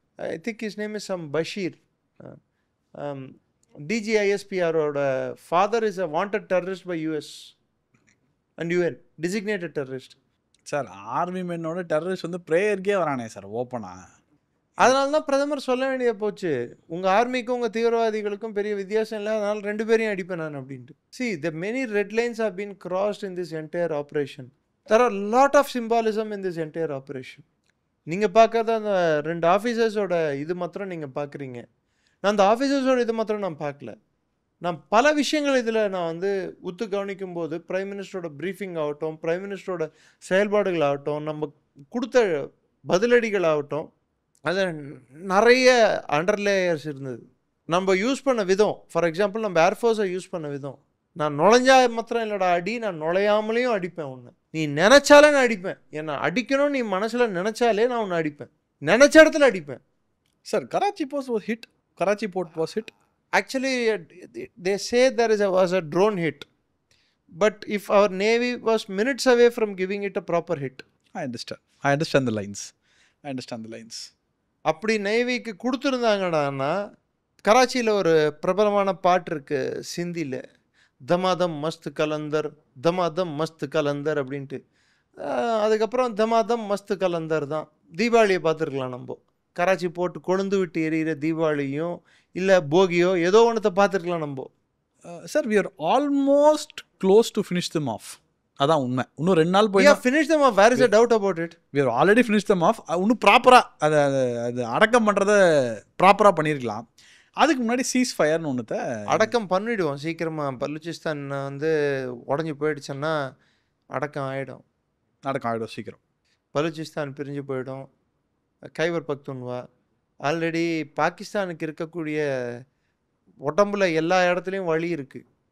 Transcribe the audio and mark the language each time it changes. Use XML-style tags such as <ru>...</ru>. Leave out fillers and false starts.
<en>I think his name is some Bashir. DGISPரோட father is a wanted terrorist by US and UN, designated terrorist.</en> <ta>Sir army மென்னோட terrorist வந்து ப்ரேயருக்கே வரானே sir ஓப்பனா. அதனால தான் பிரதமர் சொல்ல வேண்டிய போச்சு, உங்கள் ஆர்மிக்கும் உங்கள் தீவிரவாதிகளுக்கும் பெரிய வித்தியாசம் இல்லை, அதனால் 2 பேரையும் அடிப்பேன் நான் அப்படின்ட்டு.</ta> <en>See, the many red lines have been crossed in this entire operation. There are lot of symbolism in this entire operation.</en> <ta>நீங்கள் பார்க்காத அந்த 2 ஆஃபீஸர்ஸோட இது மாத்திரம் நீங்கள் பார்க்குறீங்க. நான் அந்த ஆஃபீஸர்ஸோட இது மாத்திரம் நான் பார்க்கல. நான் பல விஷயங்கள் இதில் நான் வந்து உத்து கவனிக்கும் போது பிரைம் மினிஸ்டரோட ப்ரீஃபிங் ஆகட்டும், பிரைம் மினிஸ்டரோட செயல்பாடுகள் ஆகட்டும், நம்ம கொடுத்த பதிலடிகள் ஆகட்டும், அதில் நிறைய அண்டர்லேயர்ஸ் இருந்தது. நம்ம யூஸ் பண்ண விதம், ஃபார் எக்ஸாம்பிள் நம்ம ஏர்ஃபோர்ஸை யூஸ் பண்ண விதம். நான் நுழைஞ்சா மாத்திரம் இல்லைடா அடி, நான் நுழையாமலேயும் அடிப்பேன் உன்னை. நீ நினச்சாலே நான் அடிப்பேன். என்னை அடிக்கணும் நீ மனசில் நினச்சாலே நான் உன்னை அடிப்பேன். நினச்ச இடத்துல அடிப்பேன்.</ta> <en>Sir Karachi port was hit. Karachi port was hit. Actually, they say there was a drone hit. But if our Navy was minutes away from giving it a proper hit. I understand the lines.</en> <ta>அப்படி நேவிக்கு கொடுத்துருந்தாங்கடான்னா, கராச்சியில் ஒரு பிரபலமான பாட்டு இருக்குது சிந்தியில், தமாதம் மஸ்த் கலந்தர், தமாதம் மஸ்த் கலந்தர் அப்படின்ட்டு. அதுக்கப்புறம் தமாதம் மஸ்த் கலந்தர் தான். தீபாவளியை பார்த்துருக்கலாம் நம்ம. கராச்சி போட்டு கொழுந்து விட்டு எரியிற தீபாவளியும் இல்லை போகியோ ஏதோ ஒன்றத்தை பார்த்துருக்கலாம் நம்ம.</ta> <en>Sir we are almost close to finish them off.</en> <ta>அதான் உண்மை. இன்னும் 2 நாள் போய்</ta> <en>finish them off. Where is a doubt about it? We are already finished them off.</en> <ta>இன்னும் ப்ராப்பராக அது அடக்கம் பண்ணுறதை ப்ராப்பராக பண்ணியிருக்கலாம். அதுக்கு முன்னாடி சீஸ் ஃபயர்னு ஒன்றத்தை அடக்கம் பண்ணிவிடுவோம் சீக்கிரமாக. பலூச்சிஸ்தான் வந்து உடஞ்சி போயிடுச்சுன்னா அடக்கம் ஆகிடும் சீக்கிரம். பலூச்சிஸ்தான் பிரிஞ்சு போயிடும். கைபர் பக்துன்வா ஆல்ரெடி பாகிஸ்தானுக்கு இருக்கக்கூடிய உடம்புல எல்லா இடத்துலையும் வலி இருக்குது.</ta>